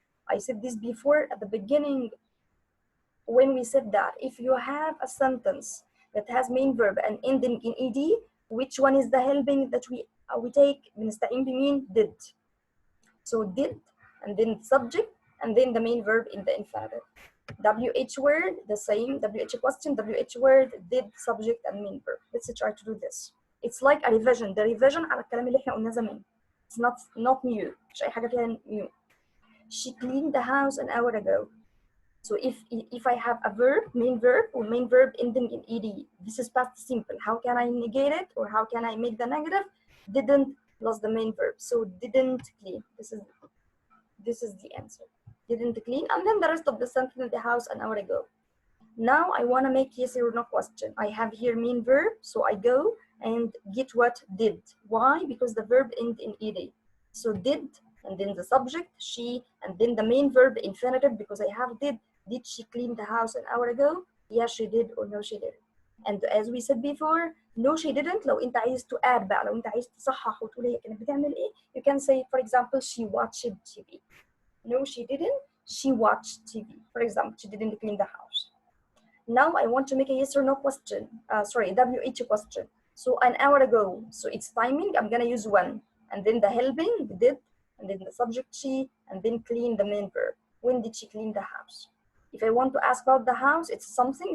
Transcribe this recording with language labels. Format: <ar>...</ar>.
<en>I said this before at the beginning when we said that if you have a sentence that has main verb and ending in ed, which one is the helping that we take?</en> <ar>بنستعين بمين?</ar> <en>Did. So did, and then subject, and then the main verb in the infinitive. WH word, the same. WH question, WH word, did, subject, and main verb. Let's try to do this. It's like a revision. The revision</en> <ar>على الكلام اللي احنا قلناه زمان.</ar> <en>It's not new.</en> <ar>مش أي حاجة فيها new.</ar> <en>She cleaned the house an hour ago. So if I have a verb, main verb, or main verb ending in ed, this is past simple. How can I negate it, or how can I make the negative? Didn't plus the main verb. So didn't clean. This is the answer. Didn't clean, and then the rest of the sentence in the house an hour ago. Now I want to make yes or no question. I have here main verb, so I go and get what? Did. Why? Because the verb end in ed. So did, and then the subject, she, and then the main verb infinitive because I have did. Did she clean the house an hour ago? Yes, she did, or no, she didn't. And as we said before, no, she didn't.</en> <ar>لو انت عايز</ar> <en>to add</en> <ar>بقى، لو انت عايز تصحح وتقول هي كانت بتعمل ايه,</ar> <en>you can say, for example, she watched TV. No, she didn't. She watched TV. For example, she didn't clean the house. Now I want to make a yes or no question. WH question. So an hour ago. So it's timing. I'm gonna use one, and then the helping, did, and then the subject, she, and then clean the main verb. When did she clean the house? If I want to ask about the house, it's something.</en>